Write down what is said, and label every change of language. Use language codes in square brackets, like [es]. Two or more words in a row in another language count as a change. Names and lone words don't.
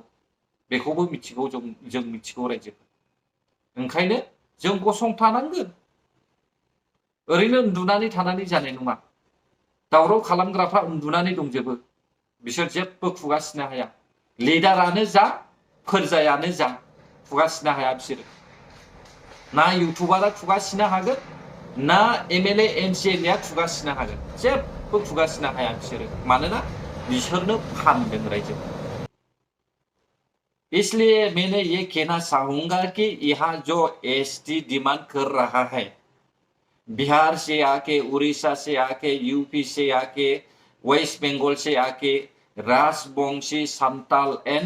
[brx] बेखौबो मिथिगौ जों मिथिगौ रायजो ओंखायनो जों गसंथानांगोन ओरैनो उन्दुनानै थानानै जानाय नङा दावराव खालामग्राफ्रा उन्दुनानै दंजोबो बिसोर जेबो खुगासिनो हाया लिडारानो जा फोरजायानो जा खुगासिनो हाया बिसोरो ना इउटुबारा खुगासिनो हागोन ना एमएलए एमसिएलए खुगासिनो हागोन जेबो खुगासिनो हाया बिसोरो मानोना बिसोरनो फानदों रायजो [hi] इसलिए मैंने ये कहना चाहूंगा कि यहाँ जो एसटी डिमांड कर रहा है बिहार से आके उड़ीसा से आके यूपी से आके वेस्ट बंगाल से आके राजवंशी संताल एंड